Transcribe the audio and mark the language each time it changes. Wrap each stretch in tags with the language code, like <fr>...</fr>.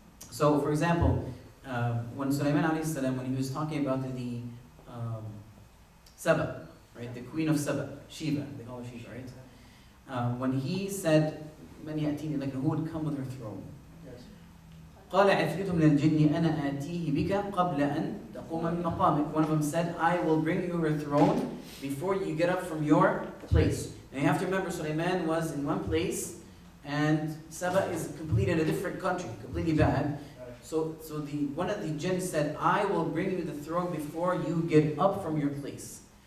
<en>So, for example, when Sulaiman alayhi salam, when he was talking about the Saba, right, the queen of Saba, Sheba, they call her Sheba, right? When he said,</en> <ar>"Man ya'tini,"</ar> <en>like, who would come with her throne?</en> <ar>قال عفريت من الجن أنا آتيه بك قبل أن تقوم من مقامك.</ar> <en>One of them said, I will bring you your throne before you get up from your place. And you have to remember, Sulaiman was in one place, and Saba is completely in a different country, completely bad. So one of the jinn said, I will bring you the throne before you get up from your place.</en>